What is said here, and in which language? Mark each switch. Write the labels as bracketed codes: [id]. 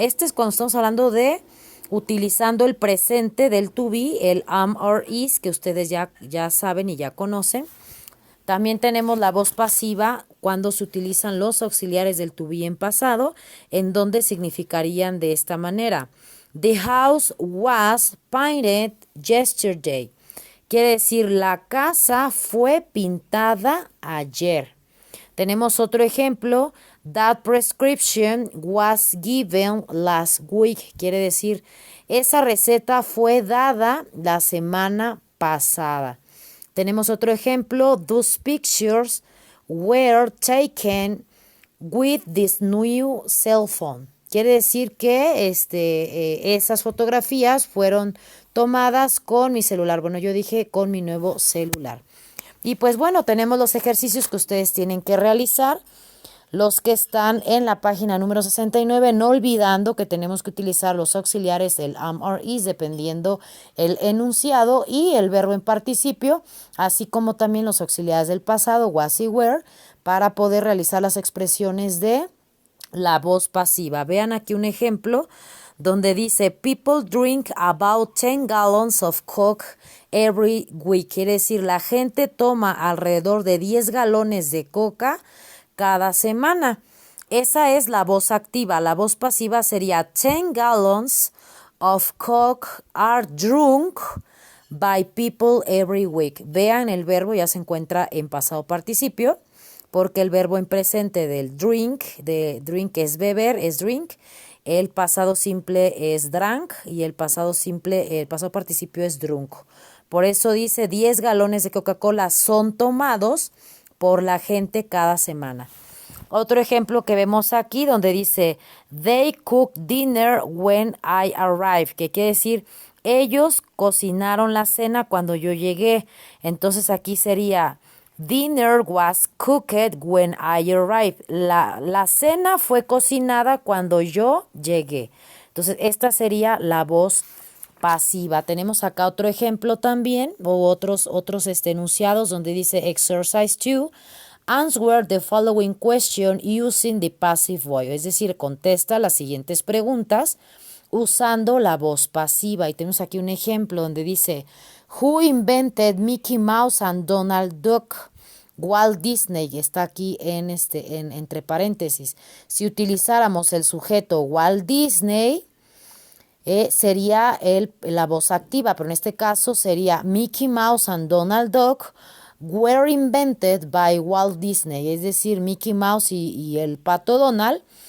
[es] Este es cuando estamos hablando de utilizando el presente del to be, el am or is, que ustedes ya saben y ya conocen. También tenemos la voz pasiva cuando se utilizan los auxiliares del to be en pasado, en donde significarían de esta manera. [en] The house was painted yesterday. [es] Quiere decir, la casa fue pintada ayer. Tenemos otro ejemplo. [en] That prescription was given last week. [es] Quiere decir, esa receta fue dada la semana pasada. Tenemos otro ejemplo. [en] Those pictures were taken with this new cell phone. [es] Quiere decir que esas fotografías fueron tomadas con mi celular. Bueno, yo dije con mi nuevo celular. Y pues bueno, tenemos los ejercicios que ustedes tienen que realizar, los que están en la página número 69, no olvidando que tenemos que utilizar los auxiliares del am or is dependiendo el enunciado y el verbo en participio, así como también los auxiliares del pasado, was y were, para poder realizar las expresiones de la voz pasiva. Vean aquí un ejemplo donde dice [en] people drink about 10 gallons of Coke every week. [es] Quiere decir, la gente toma alrededor de 10 galones de coca cada semana. Esa es la voz activa. La voz pasiva sería [en] 10 gallons of Coke are drunk by people every week. [es] Vean, el verbo ya se encuentra en pasado participio, porque el verbo en presente del drink, de drink es beber, es drink. El pasado simple es drank y el pasado participio es drunk. Por eso dice 10 galones de Coca-Cola son tomados por la gente cada semana. Otro ejemplo que vemos aquí donde dice [en] they cooked dinner when I arrived, [es] que quiere decir ellos cocinaron la cena cuando yo llegué. Entonces aquí sería [en] dinner was cooked when I arrived. [es] La cena fue cocinada cuando yo llegué. Entonces, esta sería la voz pasiva. Tenemos acá otro ejemplo también, o otros enunciados donde dice exercise 2. [en] Answer the following question using the passive voice. [es] Es decir, contesta las siguientes preguntas usando la voz pasiva. Y tenemos aquí un ejemplo donde dice [en] Who invented Mickey Mouse and Donald Duck? [es] Walt Disney. Está aquí entre paréntesis. Si utilizáramos el sujeto Walt Disney, sería la voz activa, pero en este caso sería [en] Mickey Mouse and Donald Duck were invented by Walt Disney. [es] Es decir, Mickey Mouse y el pato Donald